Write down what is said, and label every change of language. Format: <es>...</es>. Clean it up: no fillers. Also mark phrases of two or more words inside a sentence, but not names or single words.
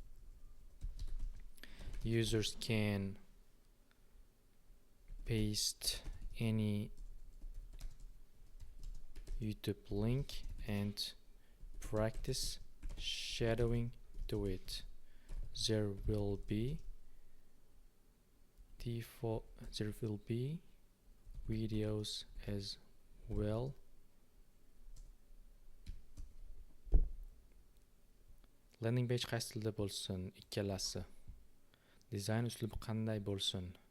<en>Users can paste any YouTube link and practice shadowing to it. There will be videos as well. Landing page</en> <uz>qaysi tilda bo'lsin? Ikkalasi. Design uslubi qanday bo'lsin?</uz>